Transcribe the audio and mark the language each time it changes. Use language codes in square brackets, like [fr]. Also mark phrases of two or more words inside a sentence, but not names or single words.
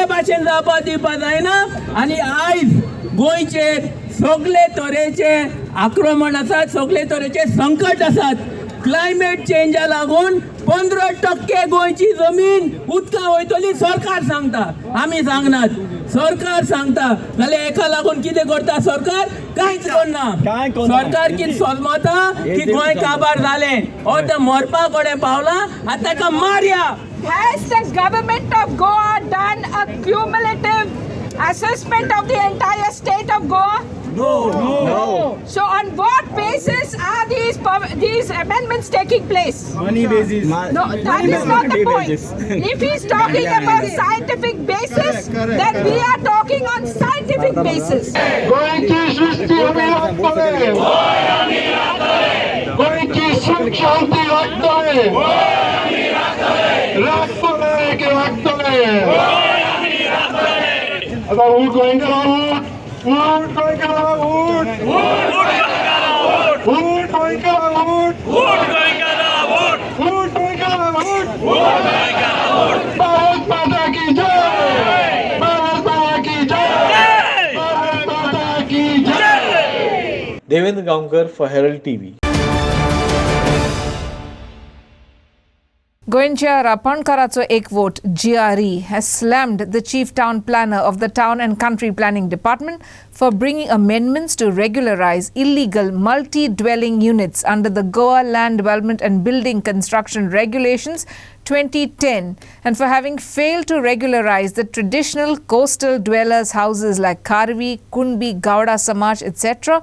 [kok] भाशेन जावपा दिवपा जायना आनी आयज गोंयचेर सगळे तरेचे आक्रमण आसात सगळे तरेचे संकट आसात [en] climate change [kok] लागून 15% गोंयची जमीन उदका वयतली सरकार सांगता आमी सांगनात सरकार सांगता जाल्यार एका लागून कितें करता सरकार कांयच करना सरकार कितें सोजमता की गोंय काबार जालें हो ते मरपा कडेन पावला आतां ताका मारया. [en] Has the government of Goa done a cumulative assessment of the entire state of Goa? No. So on what basis are these amendments taking place? money basis No, that is not the point. If he's talking about scientific basis, then we are talking on scientific basis. [kok] गोयची सृष्टी आमी राखतले गोयची सुख शांती राखतले आता ऊट गोयंका [hi] भारत माता की जय भारत माता की जय भारत माता की जय. [en] Devendra Gaonkar for Herald TV. [kok] गोंयच्या रापणकाराचो एक वोट [en] GRE has slammed the chief town planner of the Town and Country Planning Department for bringing amendments to regularize illegal multi-dwelling units under the Goa Land Development and Building Construction Regulations 2010 and for having failed to regularize the traditional coastal dwellers' houses like Karvi, Kunbi, Gowda Samaj, etc.